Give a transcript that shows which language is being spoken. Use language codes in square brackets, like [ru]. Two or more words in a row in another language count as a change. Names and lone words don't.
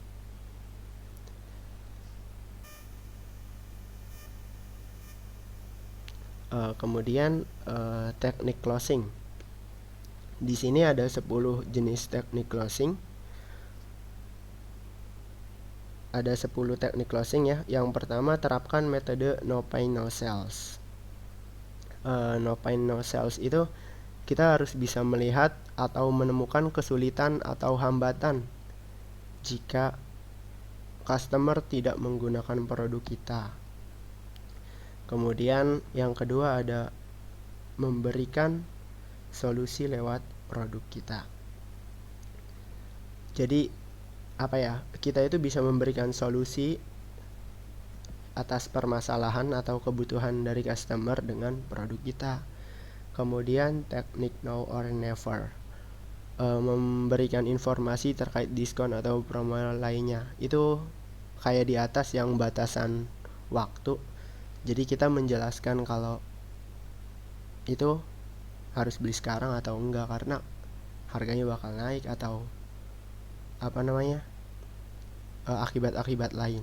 [id] Kemudian teknik closing. Di sini ada 10 jenis teknik closing. Ada 10 teknik closing ya. Yang pertama, terapkan metode [en] no pain no sales. No pain no sales [id] itu kita harus bisa melihat atau menemukan kesulitan atau hambatan jika customer tidak menggunakan produk kita. Kemudian yang kedua ada memberikan solusi lewat produk kita. Jadi kita itu bisa memberikan solusi atas permasalahan atau kebutuhan dari customer dengan produk kita. Kemudian teknik [en] now or never, [id] memberikan informasi terkait diskon atau promo lainnya. Itu kayak di atas yang batasan waktu. Jadi kita menjelaskan kalau itu harus beli sekarang atau enggak karena harganya bakal naik atau akibat-akibat lain.